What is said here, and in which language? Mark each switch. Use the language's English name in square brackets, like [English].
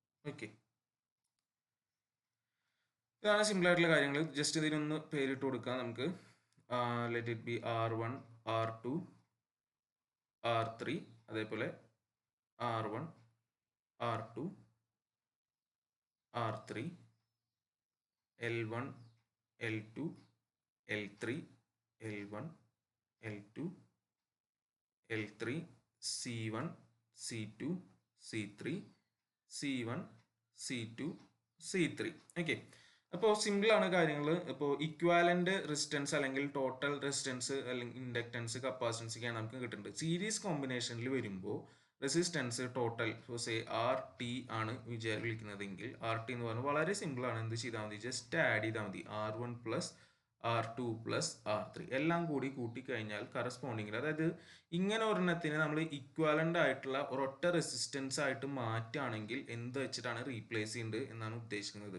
[Malayalam] Okay, ഇതാണ് simple ആയിട്ടുള്ള കാര്യങ്ങൾ. ജസ്റ്റ് ഇതിനൊന്ന് പേരിട്ട് കൊടുക്കാം നമുക്ക്. [English] Let it be R1, R2, R3, അതേപോലെ R1, R2, R3, L1, L2, L3, L1, L2, L3, C1, C2, C3, C1, C2, C3. [Malayalam] Okay, അപ്പോൾ സിമ്പിളാണ് കാര്യങ്ങൾ. ഇപ്പോൾ ഇക്വാലന്റ് റെസിസ്റ്റൻസ് അല്ലെങ്കിൽ ടോട്ടൽ റെസിസ്റ്റൻസ് അല്ലെങ്കിൽ ഇൻഡക്റ്റൻസ്, കപ്പാസിറ്റൻസൊക്കെയാണ് നമുക്ക് കിട്ടുന്നത്. സീരീസ് കോമ്പിനേഷനിൽ വരുമ്പോൾ റെസിസ്റ്റൻസ് ടോട്ടൽ സേ RT ആണ് വിളിക്കുന്നതെങ്കിൽ, RT എന്ന് പറഞ്ഞാൽ വളരെ സിമ്പിളാണ്. എന്ത് ചെയ്താൽ മതി, ജസ്റ്റ് ആഡ് ചെയ്താൽ മതി. R1 plus R2 plus R3 എല്ലാം കൂടി കൂട്ടിക്കഴിഞ്ഞാൽ കറസ്പോണ്ടിങ്ങിൽ, അതായത് ഇങ്ങനെ ഒരെണ്ണത്തിന് നമ്മൾ ഇക്വാലന്റ് ആയിട്ടുള്ള ഒരൊറ്റ റെസിസ്റ്റൻസ് ആയിട്ട് മാറ്റുകയാണെങ്കിൽ എന്ത് വെച്ചിട്ടാണ് റീപ്ലേസ് ചെയ്യുന്നത് എന്നാണ് ഉദ്ദേശിക്കുന്നത്.